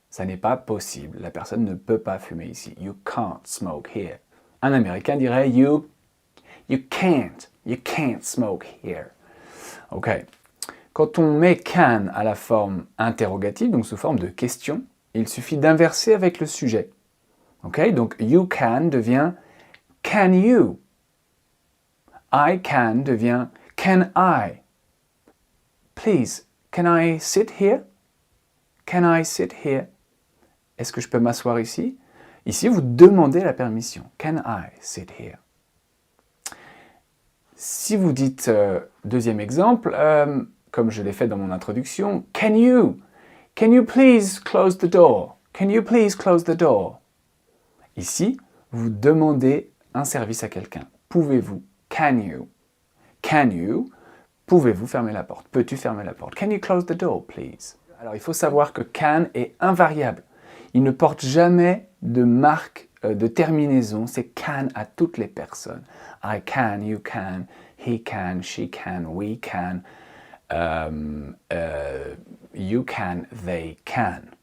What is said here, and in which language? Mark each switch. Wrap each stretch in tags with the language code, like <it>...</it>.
<fr>Ça n'est pas possible. La personne ne peut pas fumer ici.</fr> <en>You can't smoke here.</en> <fr>Un Américain dirait</fr> <en>You can't smoke here.</en> <fr>Ok. Quand on met can à la forme interrogative, donc sous forme de question, il suffit d'inverser avec le sujet. Ok.</fr> <en>Donc you can</en> <fr>devient</fr> <en>can you. I can</en> <fr>devient</fr> <en>can I. Please, can I sit here? Can I sit here?</en> <fr>Est-ce que je peux m'asseoir ici? Ici, vous demandez la permission.</fr> <en>Can I sit here?</en> <fr>Si vous dites, deuxième exemple, comme je l'ai fait dans mon introduction,</fr> <en>can you please close the door? Can you please close the door?</en> <fr>Ici, vous demandez un service à quelqu'un. Pouvez-vous?</fr> <en>Can you? Can you?</en> <fr>Pouvez-vous fermer la porte? Peux-tu fermer la porte?</fr> <en>Can you close the door, please?</en> <fr>Alors, il faut savoir que can est invariable. Il ne porte jamais de marque de terminaison. C'est can à toutes les personnes.</fr> <en>I can, you can, he can, she can, we can, you can, they can.</en>